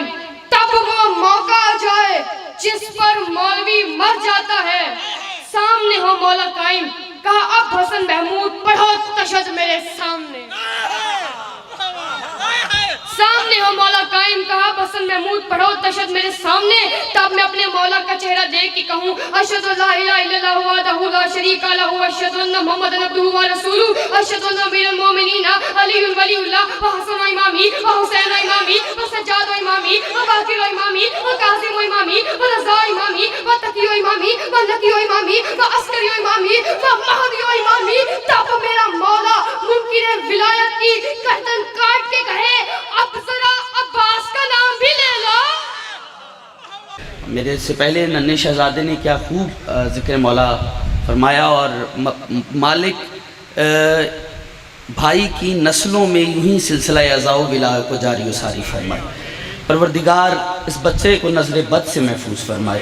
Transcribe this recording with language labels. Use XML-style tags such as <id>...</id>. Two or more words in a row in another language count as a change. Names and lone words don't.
<ur>تب وہ موقع آ جائے جس پر مولوی مر جاتا ہے، سامنے ہو مولا قائم، کہا اب حسن محمود پڑھو تشہد میرے سامنے، سامنے ہو مولا قائم، کہا حسن محمود پڑھو تشہد میرے سامنے۔ تب میں اپنے مولا کا چہرہ دیکھ کے کہوں</ur> <ar>اشہد ان لا الہ الا اللہ وحدہ لا شریک لہ واشہد ان محمدا عبدہ ورسولہ، اشہد ان امیر المومنین علی ولی اللہ وحسن امامی وحسین امامی وسجاد امامی وباقر امامی وقاسم امامی ورضا امامی وتقی امامی ونقی امامی وعسکری امامی ومہدی امامی۔</ar> <ur>تب میرا مولا منکر ولایت کی گردن کاٹ کے کہے اب ذرا عباس کا نام بھی لے لو۔ میرے سے پہلے ننھے شہزادے نے کیا خوب ذکر مولا فرمایا، اور مالک بھائی کی نسلوں میں یوں ہی سلسلہ عزا و ولا کو جاری و ساری فرمائے، پروردگار اس بچے کو نظر بد سے محفوظ فرمائے۔</ur>